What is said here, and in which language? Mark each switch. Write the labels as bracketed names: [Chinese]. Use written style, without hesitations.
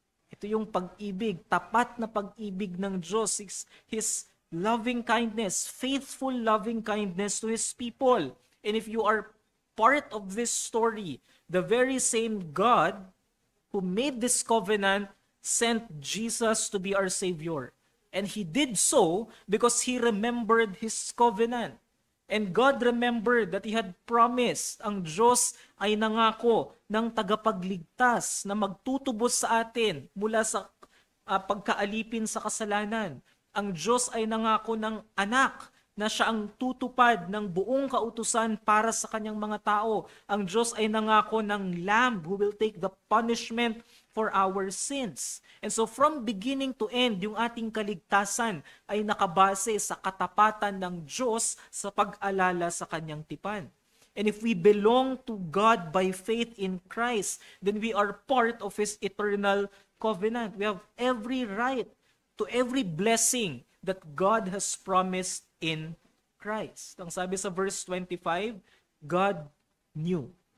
[Filipino] Ito yung pag-ibig, tapat na pag-ibig ng Diyos, [English] His loving kindness, faithful loving kindness to His people. And if you are part of this story, the very same God who made this covenant sent Jesus to be our Savior. And He did so because He remembered His covenant. And God remembered that He had promised, [Filipino] ang Diyos ay nangako ng tagapagligtas na magtutubos sa atin mula sa pagkaalipin sa kasalanan. Ang Diyos ay nangako ng anak na siya ang tutupad ng buong kautusan para sa kanyang mga tao. Ang Diyos ay nangako ng [English] Lamb who will take the punishment for our sins. And so from beginning to end, [Filipino] yung ating kaligtasan ay nakabase sa katapatan ng Diyos sa pag-alala sa kanyang tipan. [English] And if we belong to God by faith in Christ, then we are part of His eternal covenant. We have every right to every blessing that God has promised in Christ. [Filipino] Ang sabi sa verse 25, [English] God knew.